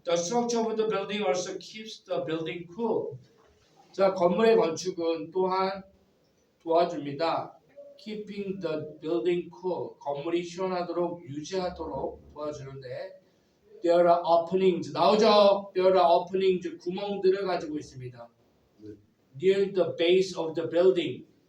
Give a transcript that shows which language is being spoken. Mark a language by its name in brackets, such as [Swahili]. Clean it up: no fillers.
[English] The structure of the building also keeps the building cool. [Korean] 자, 건물의 건축은 또한 도와줍니다. [English] Keeping the building cool. [Korean] 건물이 시원하도록 유지하도록 도와주는데 [English] there are openings. [Korean] 나오죠? [English] There are openings. [Korean] 구멍들을 가지고 있습니다. [English] Near the base of the building.